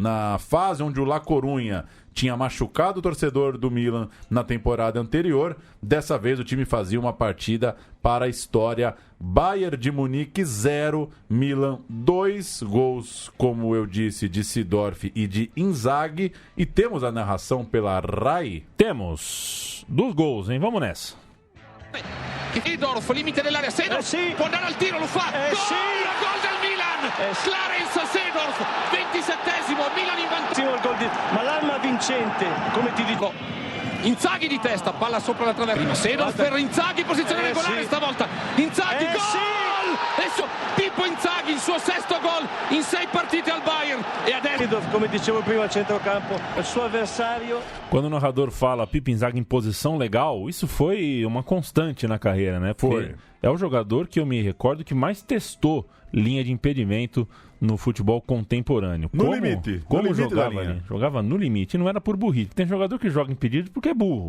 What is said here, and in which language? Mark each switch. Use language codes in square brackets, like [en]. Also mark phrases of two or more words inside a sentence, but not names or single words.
[pt] Na fase onde o La Coruña tinha machucado o torcedor do Milan na temporada anterior, dessa vez o time fazia uma partida para a história. Bayern de Munique 0, Milan 2 gols, como eu disse, de Seedorf e de Inzaghi. E temos a narração pela RAI? Temos 2 gols, hein? Vamos nessa. [it] Seedorf, limite dell'area, Seedorf può andare al tiro, lo fa, gol del Milan, Clarence Seedorf, 27esimo, Milan in vantaggio, ma l'arma vincente, come ti dico, Inzaghi di testa, palla sopra la traversa, Seedorf per Inzaghi, posizione regolare stavolta, Inzaghi, gol! Adesso Pippo Inzaghi, il suo 6º gol in 6 partite al Bayern e adesso, come dicevo prima, al centrocampo, il suo avversario. [pt] Quando o narrador fala Pippo Inzaghi em posição legal, isso foi uma constante na carreira, né? Porque é o jogador que eu me recordo que mais testou linha de impedimento no futebol contemporâneo. No limite. Como jogava ali? Jogava no limite. Não era por burrice. Tem jogador que joga impedido porque é burro.